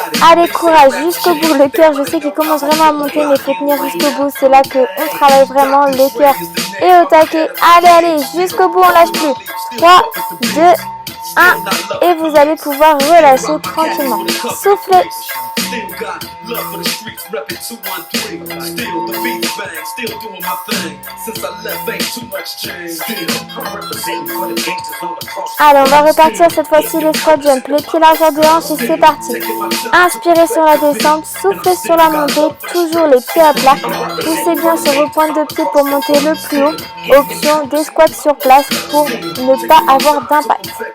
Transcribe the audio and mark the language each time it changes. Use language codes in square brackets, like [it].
[fr] Allez, courage jusqu'au bout. Le cœur, je sais qu'il commence vraiment à monter, mais il faut tenir jusqu'au bout. C'est là qu'on travaille vraiment. Le cœur est au taquet. Allez, allez, jusqu'au bout, on lâche plus. 3, 2, 1. Et vous allez pouvoir relâcher tranquillement. Soufflez. [en] Still got love for the streets, reppin' 213. Still the beats bang, still doing my thing. Since I left, ain't too much change. Still, I'm representing for the gangsters all across. [fr] Allez, on va repartir cette fois-ci les squat jump, les pieds largeur de hanche et c'est parti. Inspirez sur la descente, soufflez sur la montée, toujours les pieds à plat. Poussez bien sur vos pointes de pied pour monter le plus haut. Option des squats sur place pour ne pas avoir d'impact.